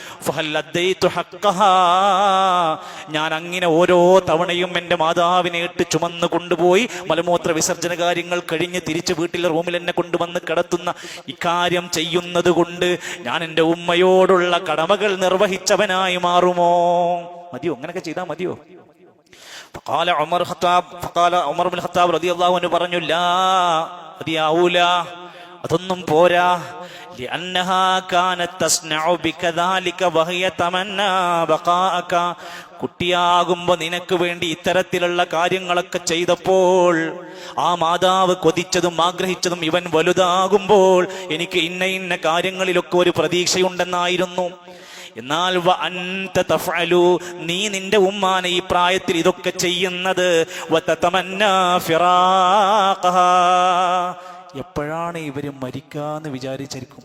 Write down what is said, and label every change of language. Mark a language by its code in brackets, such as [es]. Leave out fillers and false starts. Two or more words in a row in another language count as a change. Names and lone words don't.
[ml] ഞാൻ അങ്ങനെ ഓരോ തവണയും എന്റെ മാതാവിനെ ഇട്ട് ചുമന്ന് കൊണ്ടുപോയി മലമൂത്ര വിസർജന കാര്യങ്ങൾ കഴിഞ്ഞ് തിരിച്ച് വീട്ടിലെ റൂമിൽ എന്നെ കൊണ്ടുവന്ന് കിടത്തുന്ന ഇക്കാര്യം ചെയ്യുന്നത് കൊണ്ട് ഞാൻ എന്റെ ഉമ്മയോടുള്ള കടമകൾ നിർവഹിച്ചവനായി മാറുമോ? മതിയോ? അങ്ങനെയൊക്കെ ചെയ്താൽ മതിയോ? [ar] فقال عمر بن الخطاب رضي الله عنه [ml] പറഞ്ഞു, ലാ, മതിയാവൂല, അതൊന്നും പോരാ. [ar] لأنها كانت تصنع بك ذلك وهي تمنى بقاءك, [ml] കുട്ടിയാകുമ്പോ നിനക്ക് വേണ്ടി ഇത്തരത്തിലുള്ള കാര്യങ്ങളൊക്കെ ചെയ്തപ്പോൾ ആ മാതാവ് കൊതിച്ചതും ആഗ്രഹിച്ചതും ഇവൻ വലുതാകുമ്പോൾ എനിക്ക് ഇന്ന ഇന്ന കാര്യങ്ങളിലൊക്കെ ഒരു പ്രതീക്ഷയുണ്ടെന്നായിരുന്നു. എന്നാൽ നീ നിന്റെ ഉമ്മാനെ ഈ പ്രായത്തിൽ ഇതൊക്കെ ചെയ്യുന്നത് എപ്പോഴാണ് ഇവര് മരിക്കാന്ന് വിചാരിച്ചിരിക്കും.